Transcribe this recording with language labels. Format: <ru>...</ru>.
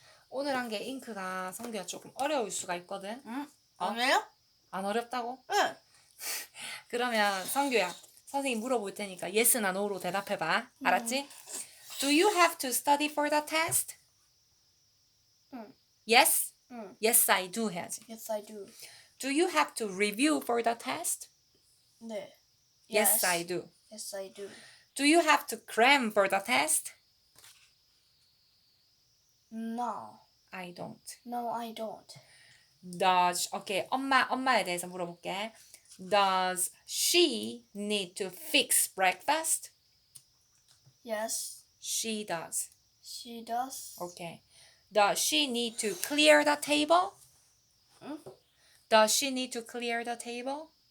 <ko>오늘 한 게 잉크가 성규가 조금 어려울 수가 있거든. 응? 아니에요? 안 어렵다고? 네. 그러면 성규야, 선생님 물어볼 테니까 yes나 no로 대답해봐. 알았지?</ko> <en>Do you have to study for the test?</en> <ko>응.</ko> <en>Yes?</en> <ko>응.</ko> <en>Yes, I do</en> <ko>해야지.</ko> <en>Yes, I do. Do you have to review for the test?</en> <ko>네.</ko> <en>Yes, I do. Yes, I do. Do you have to cram for the test? No. I don't. No, I don't. Does, okay,</en> <ko>엄마에 대해서 물어볼게.</ko> <en>Does she need to fix breakfast? Yes, She does. she does. Okay. Does she need to clear the table?</en> <ko>응?</ko> <en>Does she need to clear the table?</en>